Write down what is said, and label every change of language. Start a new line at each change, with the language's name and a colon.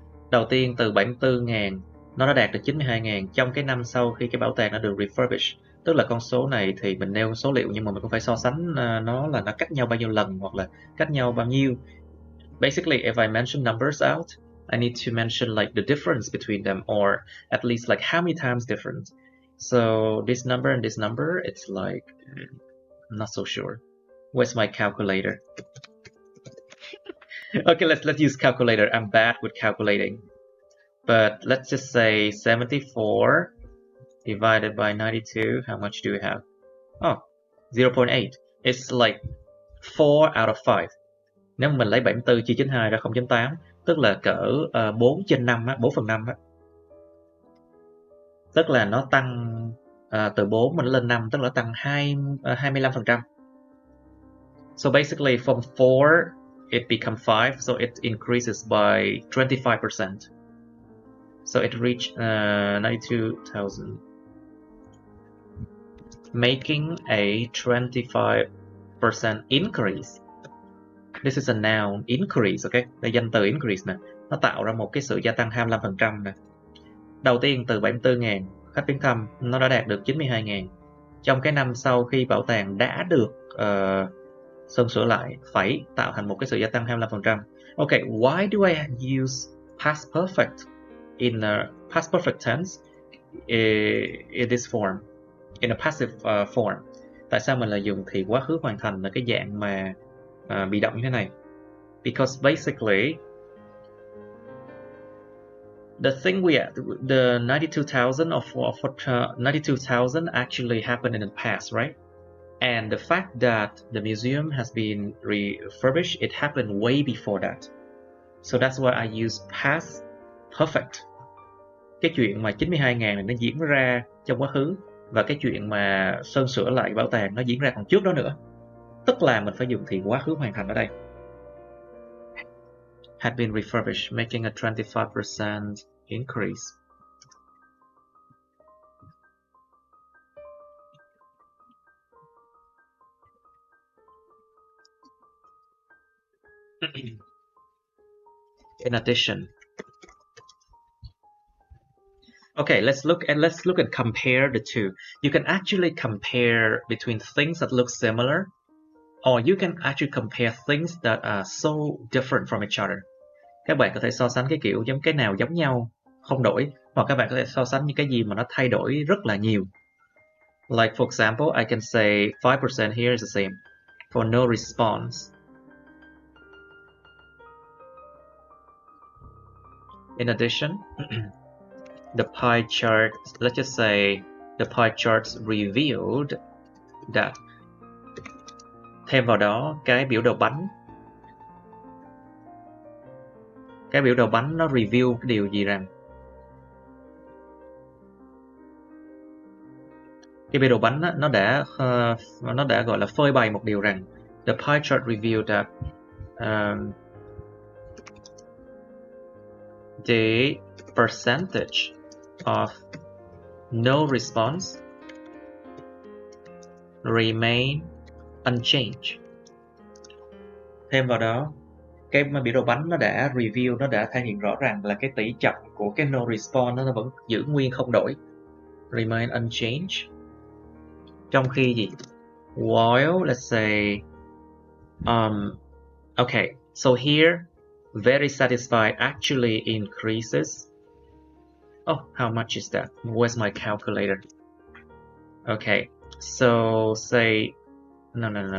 Vietnamese: Đầu tiên từ 74.000 nó đã đạt được 92.000 trong cái năm sau khi cái bảo tàng đã được refurbished. Tức là con số này thì mình nêu số liệu nhưng mà mình cũng phải so sánh nó là nó cách nhau bao nhiêu lần hoặc là cách nhau bao nhiêu.
English: Basically, if I mention numbers out, I need to mention like the difference between them, or at least like how many times different. So this number and this number, it's like I'm not so sure. Where's my calculator? Okay, let's use calculator. I'm bad with calculating. But let's just say 74 divided by 92. How much do we have? Oh, 0.8. It's like 4 out of 5.
Vietnamese: Nếu mình lấy 74 chia 92 ra 0.8, tức là cỡ 4 trên 5 á, 4 phần 5 á. Tức là nó tăng từ 4 mình lên 5, tức là tăng 25%.
English: So basically from 4 it becomes 5, so it increases by 25%. So it reached 92,000, making a 25% increase. This is a noun, increase, okay?
Vietnamese: Đây danh từ increase nè. Nó tạo ra một cái sự gia tăng 25% nè. Đầu tiên từ 74.000 khách viếng thăm, nó đã đạt được 92.000. Trong cái năm sau khi bảo tàng đã được sơn sửa lại, phải tạo thành một cái sự gia tăng 25%.
English: Okay, why do I use past perfect in a past perfect tense in this form, in a passive form.
Vietnamese: Tại sao mình lại dùng thì quá khứ hoàn thành là cái dạng mà bị động như thế này?
English: Because basically the 92,000 of 92,000 actually happened in the past, right? And the fact that the museum has been refurbished, it happened way before that. So that's why I use past perfect.
Vietnamese: Cái chuyện mà 92.000 này nó diễn ra trong quá khứ, và cái chuyện mà sơn sửa lại bảo tàng nó diễn ra còn trước đó nữa. Tức là mình phải dùng thì quá khứ hoàn thành ở đây.
English: Had been refurbished, making a 25% increase. In addition, okay, let's look and compare the two. You can actually compare between things that look similar, or you can actually compare things that are so different from each other.
Vietnamese: Các bạn có thể so sánh cái kiểu giống cái nào giống nhau không đổi, hoặc các bạn có thể so sánh những cái gì mà nó thay đổi rất là nhiều.
English: Like for example, I can say 5% here is the same for no response. In addition, the pie chart, let's just say the pie charts revealed that.
Vietnamese: Thêm vào đó cái biểu đồ bánh. Cái biểu đồ bánh nó review cái điều gì rằng? Cái biểu đồ bánh nó đã gọi là phơi bày một điều rằng
English: the pie chart revealed that the percentage of no response remain unchanged.
Vietnamese: Thêm vào đó, cái biểu đồ bánh nó đã review, nó đã thể hiện rõ ràng là cái tỷ trọng của cái no response nó vẫn giữ nguyên không đổi.
English: Remain unchanged.
Vietnamese: Trong khi gì?
English: While, let's say, okay, so here, very satisfied actually increases. Oh, how much is that? Where's my calculator? Okay, so say, no.